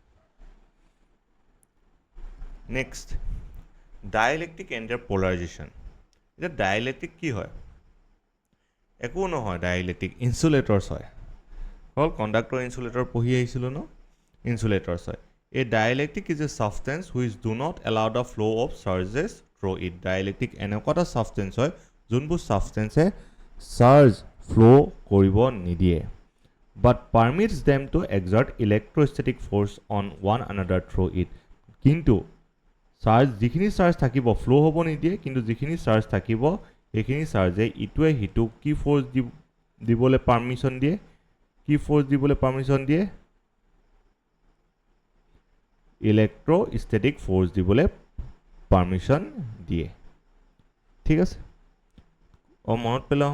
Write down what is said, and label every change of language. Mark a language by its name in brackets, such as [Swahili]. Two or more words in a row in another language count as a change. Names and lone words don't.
[English] next dielectric and their polarisation [Assamese] এতিয়া ডাইইলেক্ট্ৰিক কি হয় একো নহয় [English] dielectric insulators [Assamese] হয় হ'ল [English] conductor insulator [Assamese] পঢ়ি আহিছিলোঁ ন ইনসুলেটৰ্ছ হয় [English] A dielectric is a substance which do not allow the flow of charges through it. [Assamese] Dielectric এনেকুৱা এটা substance হয় যোনবোৰ substance [English] charge flow [Assamese] কৰিব নিদিয়ে [English] but permits them to exert electrostatic force on one another through it. [Assamese] কিন্তু charge যিখিনি charge থাকিব flow হ'ব নিদিয়ে কিন্তু যিখিনি charge থাকিব এইখিনি charge ইটোৱে হিটোক কি force দিবলৈ permission দিয়ে কি force দিবলৈ permission দিয়ে [English] electrostatic force [Assamese] দিবলৈ পাৰমিশ্যন দিয়ে ঠিক আছে মনত পেলাওঁ